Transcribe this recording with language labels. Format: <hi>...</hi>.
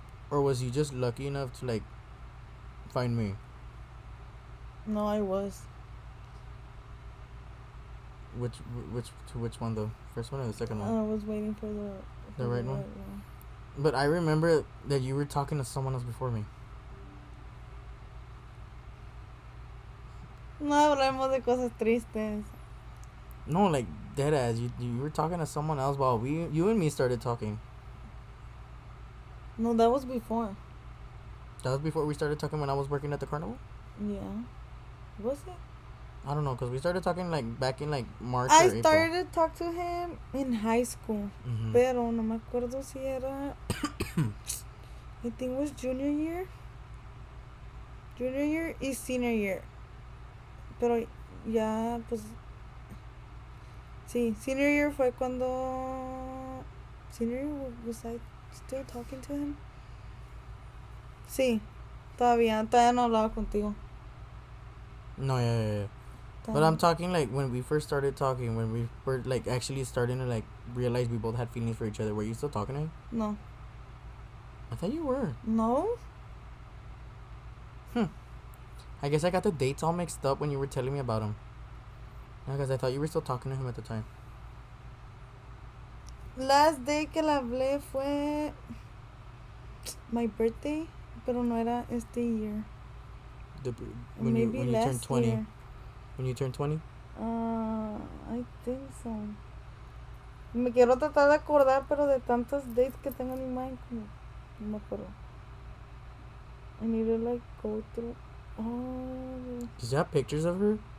<en>Or was you just lucky enough to like find me? No, I was. Which one though? First one or the second one? I was waiting for the right one. But I remember that you were talking to someone else before me.</en> <es>No hablemos de cosas tristes.</es> <en>No, like dead ass. You were talking to someone else while you and me started talking. No, that was before. That was before we started talking when I was working at the carnival? Yeah. Was it? I don't know, because we started talking like back in like March I or April. started to talk to him in high school.</en> <es>Pero no me acuerdo si era...</es> <en>I think it was junior year. Junior year y senior year.</en> <es>Pero ya, pues...</es> <en>Sí, senior year</en> <es>fue cuando...</es> <en>Senior year was I still talking to him?</en> <es>Sí, todavía no hablaba contigo.</es> <en>No, yeah. But I'm talking like when we first started talking, when we were like actually starting to like realize we both had feelings for each other. Were you still talking to him? No. I thought you were. No? I guess I got the dates all mixed up when you were telling me about him. Because I thought you were still talking to him at the time. Last day</en> <es>que le hablé fue</es> <en>my birthday,</en> <es>pero no era este year.</es> <en>When Maybe you last turned 20. year. When you turned 20? I think so.</en> <es>Me quiero tratar de acordar, pero de tantos dates que tengo en mi mind, como no me acuerdo.</es> <en>I need to like go through. Oh. Does you have pictures of her?</en>